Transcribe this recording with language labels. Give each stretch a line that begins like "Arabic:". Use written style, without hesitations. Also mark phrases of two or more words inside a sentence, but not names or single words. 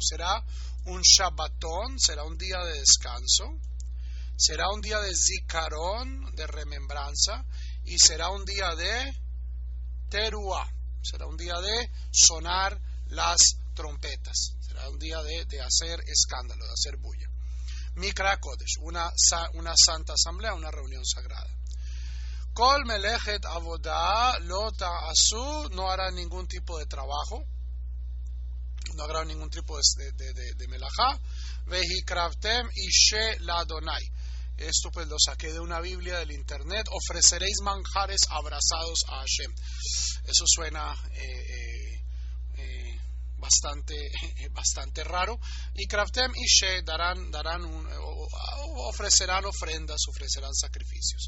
Spanish: Será un Shabbaton, será un día de descanso, será un día de Zikaron, de remembranza, y será un día de Teruah, será un día de sonar las trompetas, será un día de hacer escándalo, de hacer bulla.
Hebrew: מקרא קודש,
Spanish: una santa asamblea, una reunión sagrada.
Hebrew: כל מלאכת עבודה לא תעשו,
Spanish: no hará ningún tipo de trabajo, no habrá ningún tipo de melajá.
Hebrew: והקרבתם אשה לה.
Spanish: Esto pues lo saqué de una Biblia del internet. Ofreceréis manjares abrazados a Hashem. Eso suena bastante raro. Y
Hebrew: קרבתם אשה
Spanish: ofrecerán ofrendas, ofrecerán sacrificios.